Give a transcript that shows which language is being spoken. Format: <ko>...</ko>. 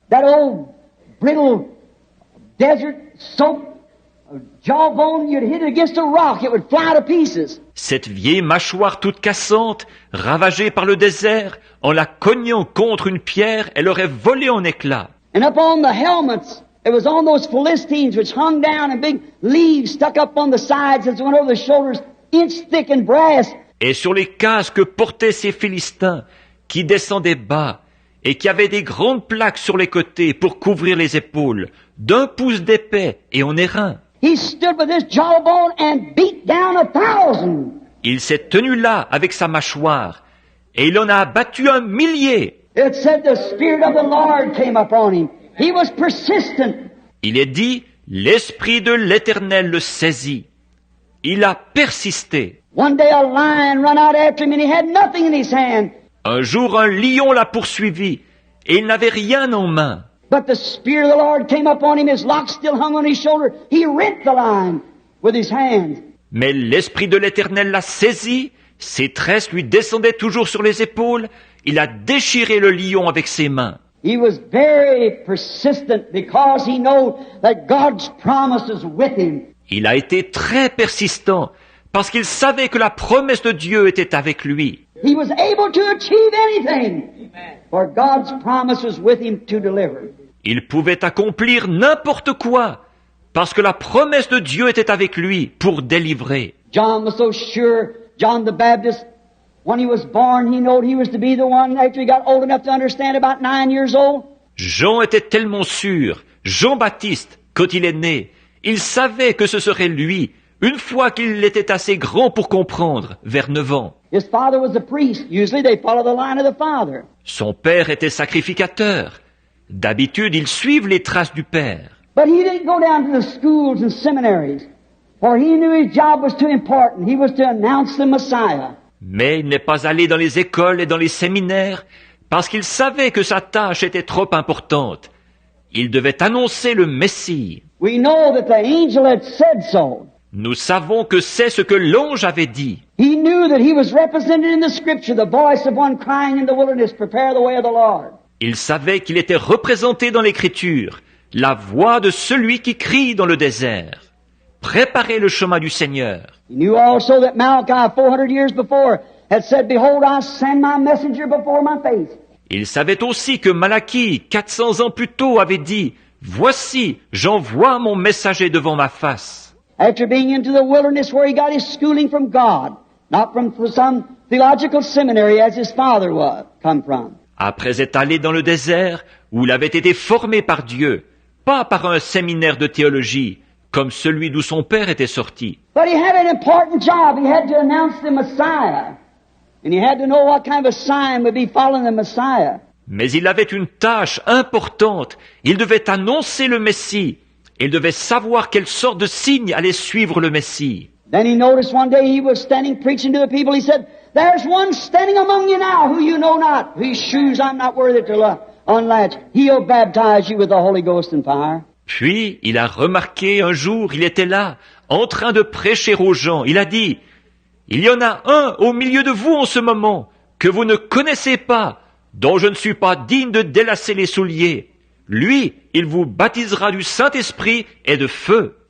<en>That old brittle desert soaked jawbone, you'd hit it against a rock, it would fly to pieces.</en> <fr>Cette vieille mâchoire toute cassante, ravagée par le désert, en la cognant contre une pierre, elle aurait volé en éclats.</fr> <en>And up on the helmets It was on those Philistines which hung down and big leaves stuck up on the sides as went over the shoulders, inch thick and brass.</en> <fr>Et sur les casques que portaient ces Philistins, qui descendaient bas, et qui avaient des grandes plaques sur les côtés pour couvrir les épaules, d'1 pouce d'épais et en airain.</fr> <en>He stood with his jawbone and beat down 1,000.</en> <fr>Il s'est tenu là avec sa mâchoire, et il en a abattu 1 millier.</fr> <en>It said the Spirit of the Lord came upon him. He was persistent.</en> <fr>Il est dit, l'Esprit de l'Éternel le saisit. Il a persisté.</fr> <en>One day a lion run out after him and he had nothing in his hand.</en> <fr>Un jour, un lion l'a poursuivi, et il n'avait rien en main.</fr> <en>But the Spirit of the Lord came upon him. His locks still hung on his shoulder. He rent the lion with his hands.</en> <fr>Mais l'Esprit de l'Éternel l'a saisi, ses tresses lui descendaient toujours sur les épaules, il a déchiré le lion avec ses mains.</fr> <en>He was very persistent because he knew that God's promise is with him.</en> <fr>Il a été très persistant, parce qu'il savait que la promesse de Dieu était avec lui.</fr> <en>He was able to achieve anything, for God's promise was with him to deliver.</en> <fr>Il pouvait accomplir n'importe quoi, parce que la promesse de Dieu était avec lui pour délivrer.</fr> <en>John was so sure, John the Baptist, when he was born, he knew he was to be the one after he got old enough to understand, about 9 years old.</en> <fr>Jean était tellement sûr, Jean-Baptiste, quand il est né, il savait que ce serait lui, une fois qu'il était assez grand pour comprendre, vers 9 ans.</fr> <en>His father was a priest. Usually they follow the line of the father.</en> <fr>Son père était sacrificateur. D'habitude, ils suivent les traces du père.</fr> <en>But he didn't go down to the schools and seminaries, for he knew his job was too important. He was to announce the Messiah.</en> <fr>Mais il n'est pas allé dans les écoles et dans les séminaires, parce qu'il savait que sa tâche était trop importante. Il devait annoncer le Messie.</fr> <en>We know that the angel had said so.</en> <fr>Nous savons que c'est ce que l'ange avait dit.</fr> <en>He knew that he was represented in the scripture, the voice of one crying in the wilderness, prepare the way of the Lord.</en> <fr>Il savait qu'il était représenté dans l'Écriture, la voix de celui qui crie dans le désert. Préparez le chemin du Seigneur.</fr> <en>He knew also that Malachi 400 years before had said, behold, I send my messenger before my face.</en> <fr>Il savait aussi que Malachie, 400 ans plus tôt, avait dit, voici, j'envoie mon messager devant ma face.</fr> <en>After being into the wilderness where he got his schooling from God, not from some theological seminary as his father come from.</en> <fr>Après être allé dans le désert, où il avait été formé par Dieu, pas par un séminaire de théologie, comme celui d'où son père était sorti.</fr> <en>But he had an important job. He had to announce the Messiah. And he had to know what kind of a sign would be following the Messiah.</en> <fr>Mais il avait une tâche importante. Il devait annoncer le Messie. Il devait savoir quelle sorte de signe allait suivre le Messie.</fr> <en>Then he noticed one day he was standing preaching to the people. He said, there's one standing among you now who you know not, whose shoes I'm not worthy to unlatch. He'll baptize you with the Holy Ghost and fire.</en> <fr>Puis, il a remarqué un jour, il était là, en train de prêcher aux gens. Il a dit, il y en a un au milieu de vous en ce moment, que vous ne connaissez pas, dont je ne suis pas digne de délacer les souliers. Lui, il vous baptisera du Saint-Esprit et de feu.</fr>